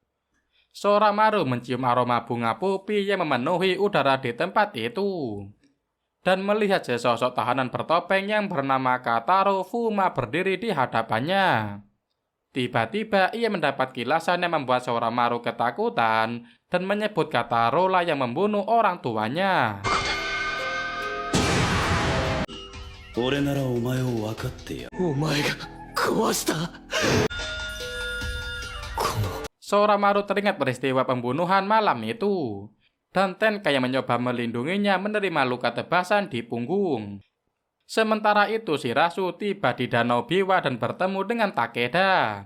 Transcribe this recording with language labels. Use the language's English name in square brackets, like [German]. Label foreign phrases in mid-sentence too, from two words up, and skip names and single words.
[Indonesian] Soramaru mencium aroma bunga popi yang memenuhi udara di tempat itu. Dan melihat sesosok tahanan bertopeng yang bernama Kataro Fuma berdiri di hadapannya. Tiba-tiba ia mendapat kilasan yang membuat Soramaru ketakutan dan menyebut Kataro lah yang membunuh orang tuanya. [Japanese] 俺ならお前を分かってやる。お前が壊した。 [Indonesian] Soramaru teringat peristiwa pembunuhan malam itu. Dan Tenka yang mencoba melindunginya menerima luka tebasan di punggung. Sementara itu Shirazu tiba di Danau Biwa dan bertemu dengan Takeda.